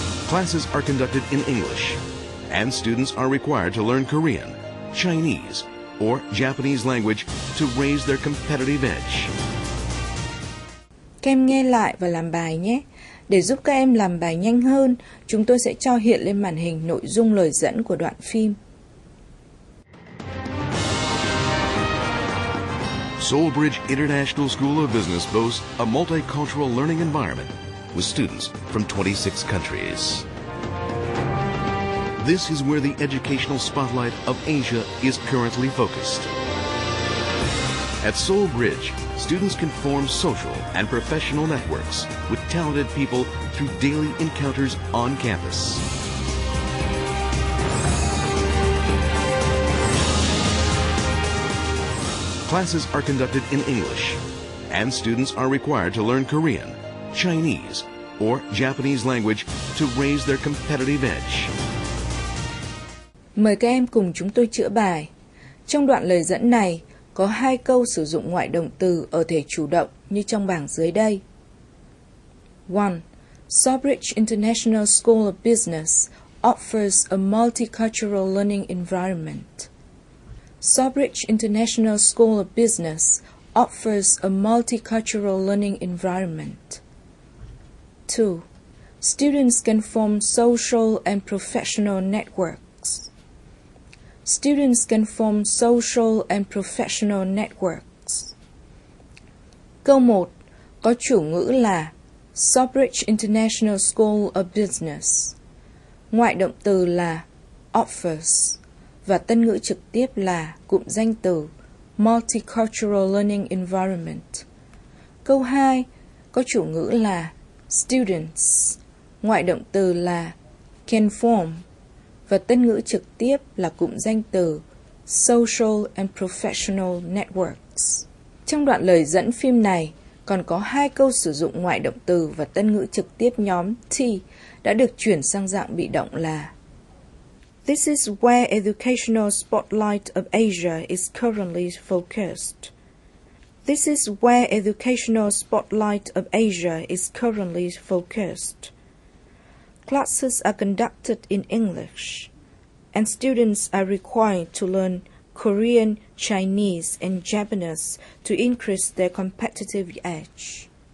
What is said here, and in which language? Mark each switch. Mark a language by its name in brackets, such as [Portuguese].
[English] Classes are conducted in English, and students are required to learn Korean, Chinese, or Japanese language to raise their competitive edge. [Vietnamese] Các em nghe lại và làm bài nhé. Để giúp các em làm bài nhanh hơn, chúng tôi sẽ cho hiện lên màn hình nội dung lời dẫn của đoạn phim. [English] Sawbridge International School of Business boasts a multicultural learning environment with students from 26 countries. This is where the educational spotlight of Asia is currently focused. At Sawbridge, students can form social and professional networks with talented people through daily encounters on campus. Classes are conducted in English, and students are required to learn Korean, Chinese, or Japanese language to raise their competitive edge. [Vietnamese] Mời các em cùng chúng tôi chữa bài. Trong đoạn lời dẫn này, có 2 câu sử dụng ngoại động từ ở thể chủ động như trong bảng dưới đây. 1. [English] Sawbridge International School of Business offers a multicultural learning environment. Sawbridge International School of Business offers a multicultural learning environment. 2. Students can form social and professional networks. Students can form social and professional networks. [Vietnamese] Câu 1 có chủ ngữ là Sawbridge International School of Business. Ngoại động từ là offers và tân ngữ trực tiếp là cụm danh từ [English] multicultural learning environment. [Vietnamese] Câu 2 có chủ ngữ là students. Ngoại động từ là can form và tân ngữ trực tiếp là cụm danh từ [English] social and professional networks. [Vietnamese] Trong đoạn lời dẫn phim này còn có 2 câu sử dụng ngoại động từ và tân ngữ trực tiếp nhóm T đã được chuyển sang dạng bị động là [English] This is where educational spotlight of Asia is currently focused. This is where educational spotlight of Asia is currently focused. Classes are conducted in English, and students are required to learn Korean, Chinese, and Japanese to increase their competitive edge.